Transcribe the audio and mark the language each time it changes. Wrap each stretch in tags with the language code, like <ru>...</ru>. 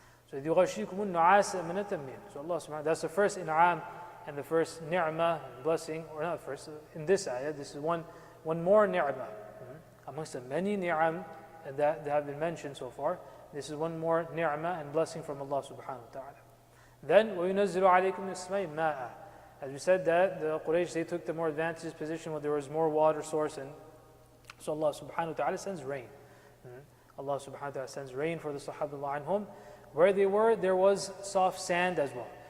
<en>So</en> <ar>يُغَشِّيكُمُ النُّعَاسَ أَمَنَةً مِّنْهُ.</ar> <en>So Allah subhanahu wa ta'ala, that's the first in'am and the first ni'mah, blessing, or not first, in this ayah, this is one more ni'mah. Amongst the many ni'am that have been mentioned so far, this is one more ni'mah and blessing from Allah subhanahu wa ta'ala. Then</en> <ar>وَيُنَزِّلُ عَلَيْكُمْ مِنَ السَّمَاءِ مَاءً.</ar> <en>As we said that the Quraysh, they took the more advantageous position where there was more water source, and so Allah subhanahu wa ta'ala sends rain. Allah subhanahu wa ta'ala sends rain for the Sahaba anhum. Where they were, there was soft sand as well.</en>